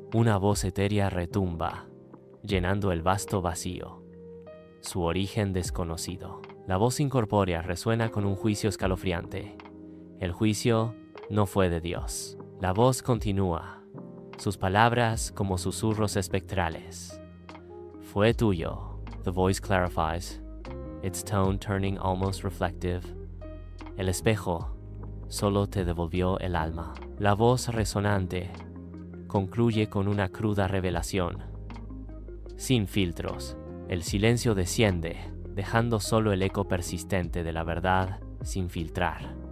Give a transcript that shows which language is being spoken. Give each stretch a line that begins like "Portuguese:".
Spanish: Una voz etérea retumba, llenando el vasto vacío. Su origen desconocido. La voz incorpórea resuena con un juicio escalofriante. El juicio no fue de Dios. La voz continúa, sus palabras como susurros espectrales. Fue tuyo.
English: The voice clarifies, its tone turning almost reflective.
Spanish: El espejo solo te devolvió el alma. La voz resonante concluye con una cruda revelación. Sin filtros, el silencio desciende dejando solo el eco persistente de la verdad sin filtrar.